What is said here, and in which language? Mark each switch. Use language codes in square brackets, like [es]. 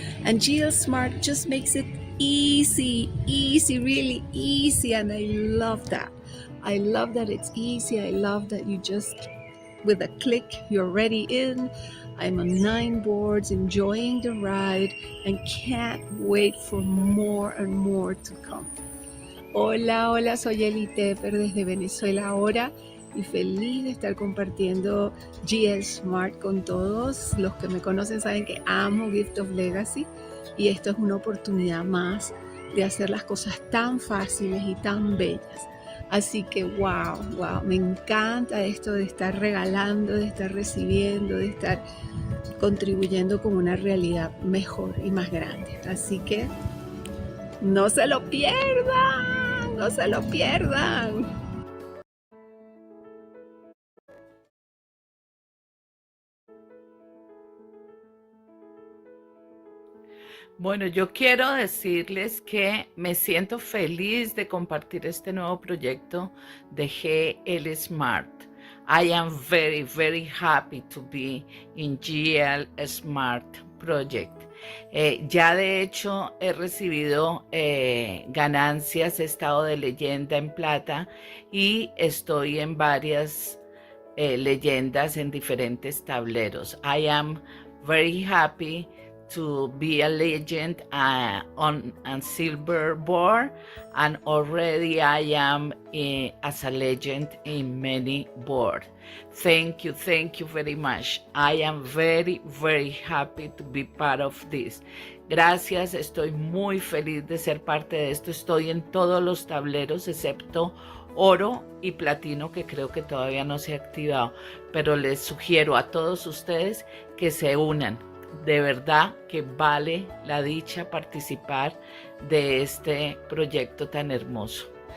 [en] And GL Smart just makes it easy, really easy, and I love that. I love that it's easy. I love that you just, with a click, you're already in. I'm on 9 boards, enjoying the ride, and can't wait for more and more to come. [es] Hola, soy Eli Tepper desde Venezuela ahora y feliz de estar compartiendo GL Smart con todos. Los que me conocen saben que amo Gift of Legacy y esto es una oportunidad más de hacer las cosas tan fáciles y tan bellas. Así que wow, me encanta esto de estar regalando, de estar recibiendo, de estar contribuyendo con una realidad mejor y más grande. Así que no se lo pierdan, no se lo pierdan. Bueno, yo quiero decirles que me siento feliz de compartir este nuevo proyecto de GL Smart. [en] I am very, very happy to be in GL Smart project. [es] Ya de hecho he recibido ganancias, estado de leyenda en plata y estoy en varias leyendas en diferentes tableros. [en] I am very happy to be a legend on a silver board, and already I am as a legend in many boards. Thank you very much. I am very, very happy to be part of this. [es] Gracias, estoy muy feliz de ser parte de esto. Estoy en todos los tableros excepto oro y platino, que creo que todavía no se ha activado, pero les sugiero a todos ustedes que se unan. De verdad que vale la dicha participar de este proyecto tan hermoso.